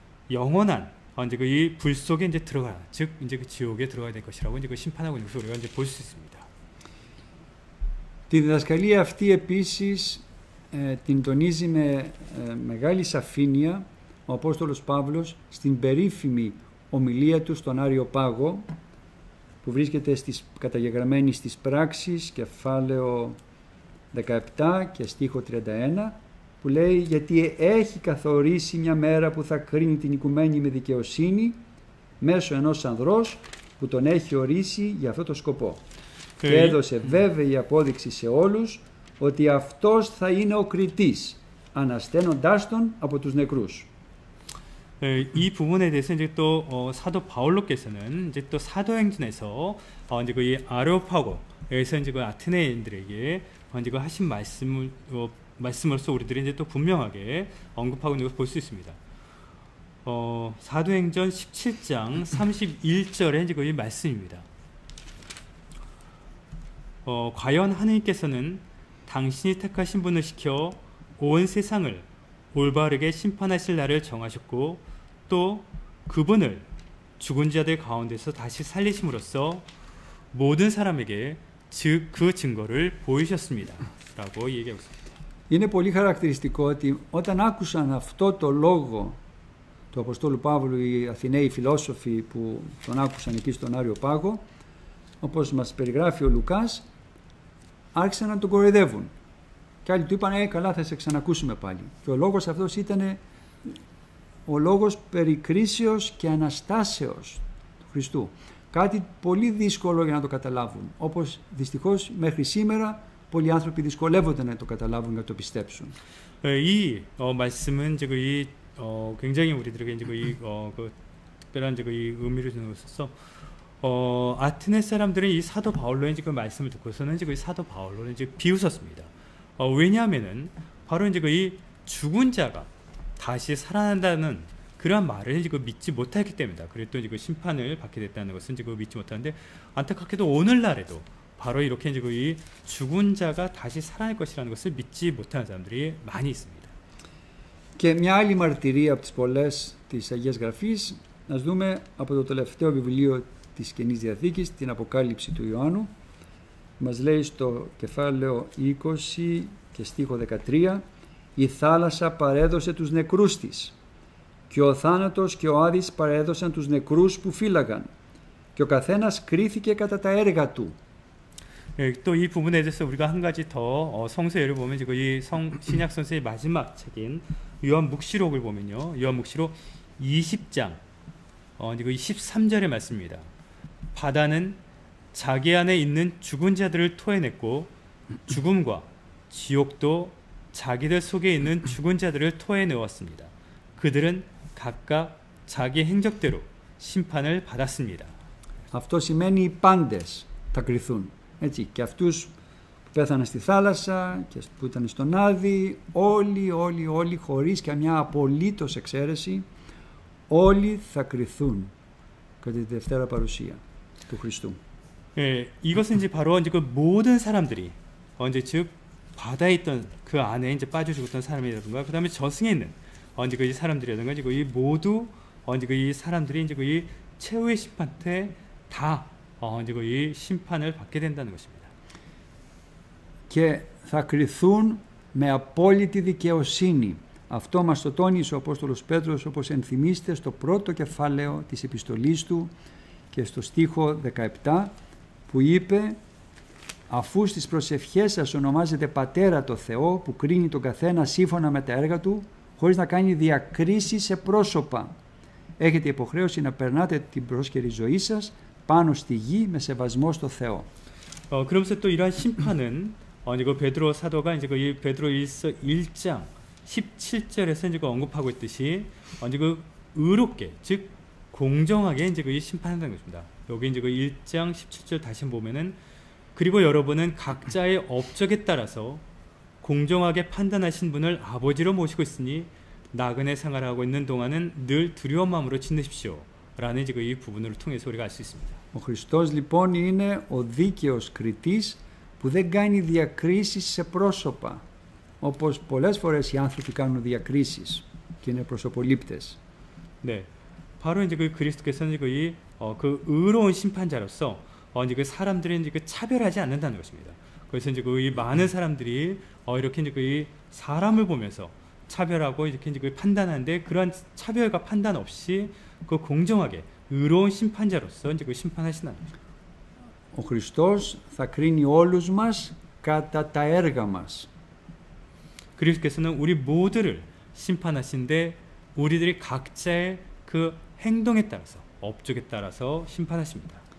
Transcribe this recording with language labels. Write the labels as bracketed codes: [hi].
[ko] 영원한 이제 그 이 불 속에 이제 들어가, 즉 이제 그 지옥에 들어가야 될 것이라고 이제 그 심판하고 있는 것을 우리가 이제 볼 수 있습니다. [el] Τη διδασκαλία αυτή επίσης την τονίζει με μεγάλη σαφήνεια ο Απόστολος Παύλος στην περίφημη ομιλία του στον Άριο Πάγο, που βρίσκεται καταγεγραμμένη στις Πράξεις, κεφάλαιο 17 και στίχο 31, που λέει «Γιατί έχει καθορίσει μια μέρα που θα κρίνει την οικουμένη με δικαιοσύνη μέσω ενός ανδρός που τον έχει ορίσει για αυτό το σκοπό. Και έδωσε βέβαιη απόδειξη σε όλους ότι αυτός θα είναι ο κριτής, ανασταίνοντάς τον από τους νεκρούς». [ko] 이 부분에 대해서 이제 또 사도 바울로께서는 이제 또 사도행전에서 이제 그 아레오파고에서 이제 그 아테네인들에게 이제 그 하신 말씀으로서 우리들이 이제 또 분명하게 언급하고 있는 것을 볼 수 있습니다. 사도행전 17장 31절에 이제 그 말씀입니다. 과연 하느님께서는 당신이 택하신 분을 시켜 온 세상을 올바르게 심판하실 날을 정하셨고, 또 그분을 죽은 자들 가운데서 다시 살리심으로써 모든 사람에게 그 증거를 보이셨습니다. 라고 얘기하고 있습니다. [el] Είναι πολύ χαρακτηριστικό ότι όταν άκουσαν αυτό το λόγο του Αποστόλου Παύλου οι Αθηναίοι φιλόσοφοι που τον άκουσαν εκεί στον Άριο Πάγο, όπως μας περιγράφει ο Λουκάς, άρχισαν να τον κοροϊδεύουν. Και άλλοι του είπαν καλά, θα σε ξανακούσουμε πάλι. Και ο λόγος αυτός ήταν ο λόγος περί κρίσεως και αναστάσεως του Χριστού. Κάτι πολύ δύσκολο για να το καταλάβουν. Όπως δυστυχώς μέχρι σήμερα πολλοί άνθρωποι δυσκολεύονται να το καταλάβουν και να το πιστέψουν. [ko] 이 말씀은 이제 이 굉장히 우리들에게 이제 그 특별한 이제 이 의미를 주는 것으로서 아테네 사람들은 이 사도 바울로의 이제 그 말씀을 듣고서는 이제 그 사도 바울로는 이제 비웃었습니다. 왜냐하면은 바로 이제 이 죽은 자가 다시 살아난다는 그러한 말을 이제 믿지 못했기 때문이다. 그리고 또 이제 그 심판을 받게 됐다는 것은 이제 믿지 못하는데, 안타깝게도 오늘날에도 바로 이렇게 이제 이 죽은 자가 다시 살아날 것이라는 것을 믿지 못하는 사람들이 많이 있습니다. [el] Και μια άλλη μαρτυρία από τις πολλές της Αγίας Γραφής, να δούμε από το τελευταίο βιβλίο της Καινής Διαθήκης, την Αποκάλυψη του Ιωάννου. Μας λέει στο κεφάλαιο 20 και στίχο 13: «Η θάλασσα παρέδωσε τους νεκρούς της, και ο θάνατος και ο Άδης παρέδωσαν τους νεκρούς που φύλαγαν, και ο καθένας κρίθηκε κατά τα έργα του». [ko] 또 이 부분에 대해서 우리가 한 가지 더 성서예를 보면 지금 이 신약 성서의 마지막 책인 요한묵시록을 보면요, 요한묵시록 20장 이거 13절의 말씀입니다. 바다는 자기 안에 있는 죽은 자들을 토해냈고 죽음과 지옥도 자기들 속에 있는 죽은 자들을 토해내었습니다. 그들은 각각 자기 행적대로 심판을 받았습니다. [el] Αυτό σημαίνει οι πάντες θα κριθούν. Έτσι, και αυτούς που πέθαναν στη θάλασσα και που ήταν στον Άδη, όλοι χωρίς καμιά απολύτως εξαίρεση, όλοι θα κριθούν κατά τη Δευτέρα παρουσία του Χριστού. [ko] 이것은 이제 바로 이제 그 모든 사람들이 이제 즉 바다에 있던 그 안에 이제 빠져 죽었던 사람이라든가, 그다음에 저승에 있는 이제 그 사람들이라든가, 이제 이 모두 이제 그 이 사람들이 이제 그 이 최후의 심판 때 다 이제 그 이 심판을 받게 된다는 것입니다. [el] Και θα κριθούν με απόλυτη δικαιοσύνη. Αυτό μας το τόνισε ο Απόστολος Πέτρος, όπως ενθυμίστε, στο πρώτο κεφάλαιο της επιστολής του και στο στίχο 17, που είπε: «Αφού στις προσευχές σας ονομάζετε Πατέρα το Θεό, που κρίνει τον καθένα σύμφωνα με τα έργα του, χωρίς να κάνει διακρίσεις σε πρόσωπα, έχετε υποχρέωση να περνάτε την πρόσκαιρη ζωή σας πάνω στη γη με σεβασμό στο Θεό». [ko] 그러면서 또 이러한 심판은 이제 그 베드로 사도가 이제 그 베드로 1장 17절에서 이제 그 언급하고 있듯이 이제 그 의롭게, 즉 공정하게 이제 그 심판한다는 것입니다. 여기 이제 그 1장 17절 다시 보면은, 그리고 여러분은 각자의 업적에 따라서 공정하게 판단하신 분을 아버지로 모시고 있으니 나그네 생활을 하고 있는 동안은 늘 두려운 마음으로 지내십시오. 라는 이제 이 부분을 통해서 우리가 알 수 있습니다. [el] Ο Χριστός λοιπόν είναι ο δίκαιος κριτής που δεν κάνει διακρίσεις σε πρόσωπα, όπως πολλές φορές οι άνθρωποι κάνουν διακρίσεις και είναι προσωπολήπτες. [ko] 네, 바로 이제 그 그리스도께서는 그 의로운 심판자로서 이제 그 사람들이 이제 그 차별하지 않는다는 것입니다. 그래서 이제 그 많은 사람들이 이렇게 이제 그 사람을 보면서 차별하고 이렇게 이제 그 판단하는데, 그러한 차별과 판단 없이 그 공정하게 의로운 심판자로서 이제 그 심판하신다는 거죠. [el] Ο Χριστός θα κρίνει όλους μας κατά τα έργα μας. [ko] 그리스도께서는 우리 모두를 심판하신데 우리들이 각자의 그 행동에 따라서, 업적에 따라서 심판하십니다.